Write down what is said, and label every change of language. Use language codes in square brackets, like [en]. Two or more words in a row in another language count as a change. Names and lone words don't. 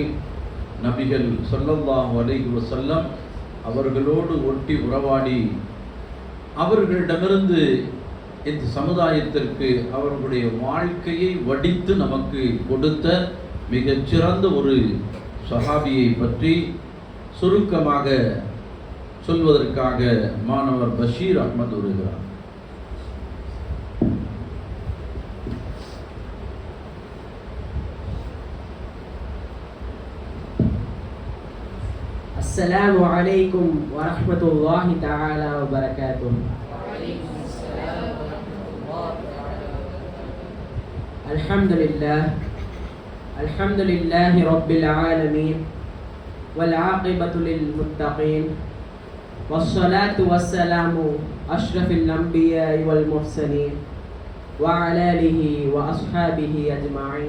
[ta] நபிகள் [ar] صلى الله عليه وسلم [ta] அவர்களோடு ஒட்டி உறவாடி அவர்களிடமிருந்து இந்த சமுதாயத்திற்கு அவர்களுடைய வாழ்க்கையை வடித்து நமக்கு கொடுத்த மிகச்சிறந்த ஒரு சஹாபியை பற்றி சுருக்கமாக சொல்வதற்காக மாணவர் பஷீர் அஹ்மத் வருகிறார். [ar] السلام عليكم ورحمة الله تعالى وبركاته. الحمد لله رب العالمين والعاقبة للمتقين والصلاة والسلام أشرف الأنبياء والمرسلين وعلى آله وأصحابه أجمعين.